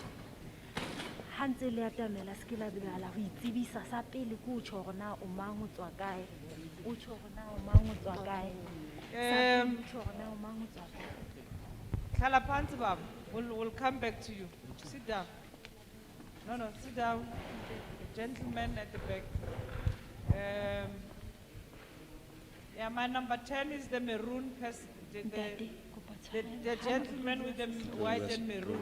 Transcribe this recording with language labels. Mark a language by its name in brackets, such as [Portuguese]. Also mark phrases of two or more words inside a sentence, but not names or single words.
[Tswana] Hansele atamela se ke la bela go itsebisa sa pele go tsho gore na o mang o tswa kae. O tsho gore na o mang o tswa kae. Sa pele tsho gore na o mang o tswa kae. [Zulu] Hlala phansi, Baba. [English] We'll come back to you. Sit down. No, sit down. The gentleman at the back. Yeah, my number 10 is the maroon person. The gentleman with the white and maroon.